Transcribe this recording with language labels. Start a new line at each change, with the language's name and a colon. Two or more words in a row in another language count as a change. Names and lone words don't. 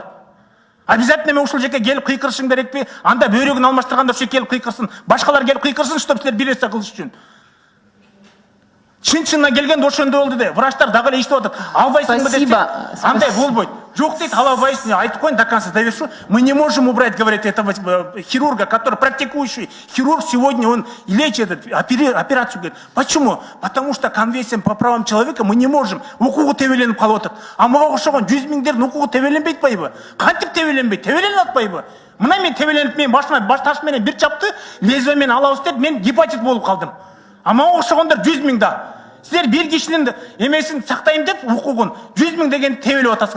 Kyrgyz: Обязательно мен ушул жеке келип кыйкырышым керекпи? Анда бөйрөгүн алмаштырганда ушул келип кыйкырсын, башкалар келип кыйкырсын, чтоб силер бир нерсе кылыш үчүн. Чын-чынына келгенде ошондой болду де. Врачтар дагы эле иштеп атат. Албайсыңбы десе, андай болбойт. Жок дейт, ала албайсың, айтып коеюн
Russian: до конца довершу. Мы не можем убрать, говорит, этого хирурга, который практикующий хирург сегодня, он лечит операцию. Говорит, почему? Потому что конвенция по правам человека мы не можем.
Kyrgyz: Укугу тебеленип калып атат. А мага окшогон 100 000дердин укугу тебеленбейт байбы? Кантип тебеленбейт? Тебеленип атпайбы? Мына мен тебеленип, мен башыма баш таш менен бир чапты, лезвие менен алабыз деп, мен гепатит болуп калдым. А мага окшогондор 100 000 да. Силер бир кишинин эмесин сактайм деп укугун 100 000 деген тебелип атасыңар.